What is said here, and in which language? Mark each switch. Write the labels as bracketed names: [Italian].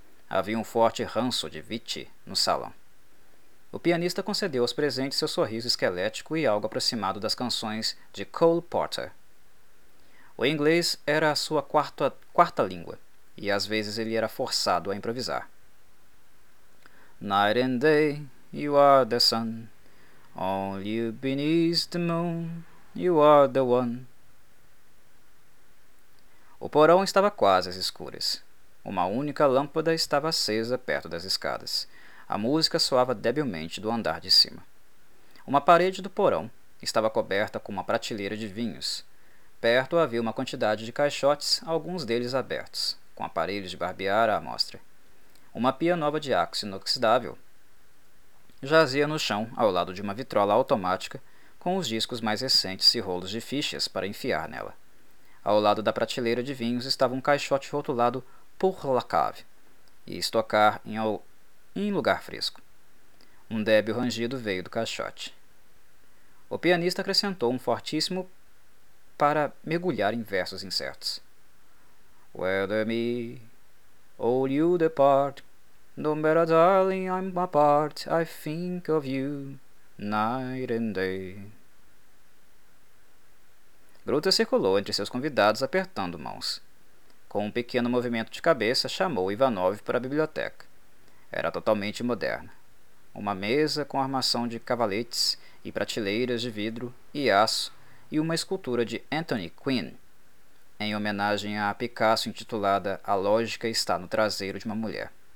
[Portuguese] Havia um forte ranço de Vichy no salão. O pianista concedeu aos presentes seu sorriso esquelético e algo aproximado das canções de Cole Porter. O inglês era a sua quarta língua, e às vezes ele era forçado a improvisar. [English] Night and day, you are the sun. Only beneath the moon, you are the one. [Portuguese] O porão estava quase às escuras. Uma única lâmpada estava acesa perto das escadas. A música soava debilmente do andar de cima. Uma parede do porão estava coberta com uma prateleira de vinhos. Perto havia uma quantidade de caixotes, alguns deles abertos, com aparelhos de barbear à amostra. Uma pia nova de aço inoxidável jazia no chão, ao lado de uma vitrola automática, com os discos mais recentes e rolos de fichas para enfiar nela. Ao lado da prateleira de vinhos estava um caixote rotulado [French] Pour la Cave, [Portuguese] e estocar em lugar fresco. Um débil rangido veio do caixote. O pianista acrescentou um fortíssimo para mergulhar em versos incertos. [English] Whether me or you depart, no matter darling I'm apart, I think of you night and day. [Portuguese] Gruta circulou entre seus convidados apertando mãos. Com um pequeno movimento de cabeça, chamou Ivanov para a biblioteca. Era totalmente moderna. Uma mesa com armação de cavaletes e prateleiras de vidro e aço e uma escultura de Anthony Quinn, em homenagem a Picasso intitulada A Lógica está no Traseiro de uma Mulher.